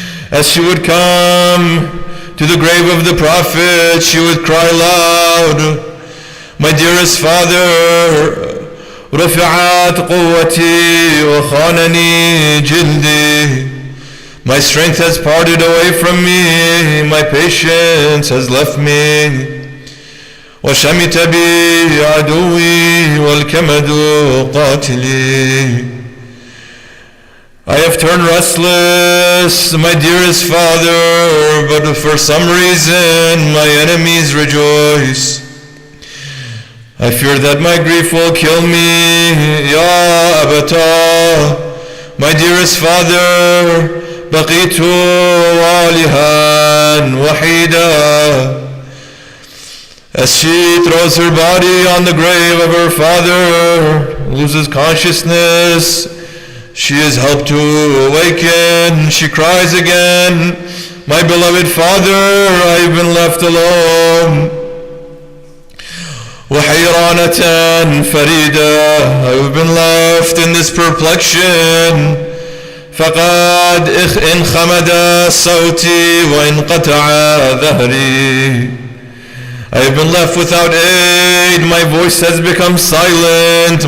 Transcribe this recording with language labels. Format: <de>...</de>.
<en>As she would come to the grave of the Prophet, she would cry loud, "My dearest father,</en> <ar>رفعت قوتي وخانني جلدي.</ar> <en>My strength has parted away from me, my patience has left me.</en> <ar>وشمت بي عدوي والكمد قاتلي.</ar> <en>I have turned restless, my dearest father, but for some reason my enemies rejoice. I fear that my grief will kill me. Ya Abata, my dearest father,</en> <ar>بقيت والها وحيدا."</ar> <en>As she throws her body on the grave of her father, loses consciousness, she is helped to awaken. She cries again, "My beloved father, I have been left alone.</en> <ar>وحيرانة فريدة,</ar> <en>I have been left in this perplexion.</en> <ar>فقد انخمد صوتي وانقطع ظهري.</ar> <en>I have been left without aid. My voice has become silent.</en>